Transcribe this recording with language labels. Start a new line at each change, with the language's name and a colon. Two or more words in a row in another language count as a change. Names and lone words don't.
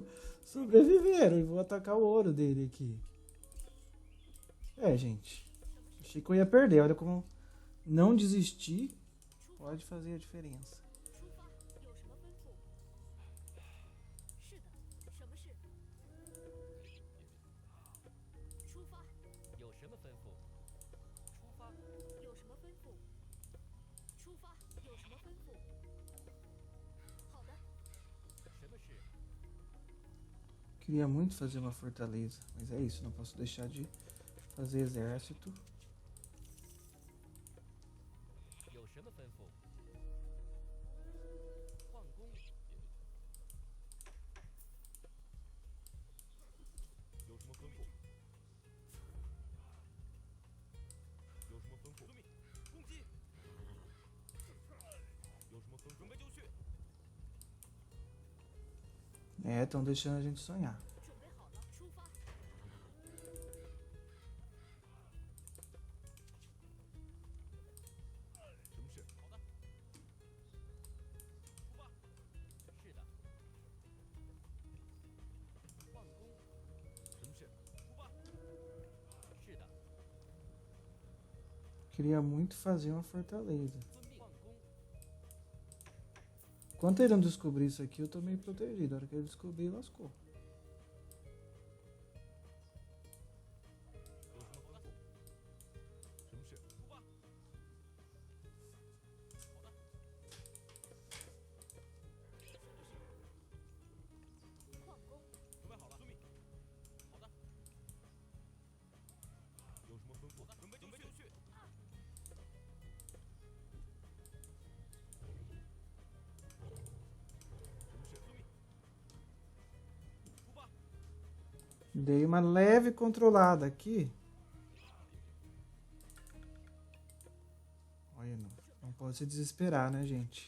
Portuguese: Sobreviveram e vou atacar o ouro dele aqui. É, gente. Achei que eu ia perder. Olha como não desistir pode fazer a diferença.
Chinese: 有什么吩咐？出发。有什么吩咐？出发。有什么吩咐？好的。什么事？
Portuguese: Queria muito fazer uma fortaleza, mas é isso, não posso deixar de fazer exército.
Chinese: 有什么吩咐？矿工。有什么吩咐？有什么吩咐？遵命。攻击。有什么吩咐？准备就绪。
Portuguese: É, estão deixando a gente sonhar.
Chinese: 准备好了，出发。什么事？好的。出发。是的。矿工。什么事？出发。是的。
Portuguese: Queria muito fazer uma fortaleza.
Chinese: 遵命。矿工。
Portuguese: Enquanto ele não descobrir isso aqui, eu tô meio protegido. A hora que ele descobrir, lascou.
Chinese: 有什么吩咐？什么事？出发。好的。矿工。准备好了。遵命。好的。有什么吩咐？准备就绪。什么事？遵命。出发。
Portuguese: Dei uma leve controlada aqui. Olha, não pode se desesperar, né, gente?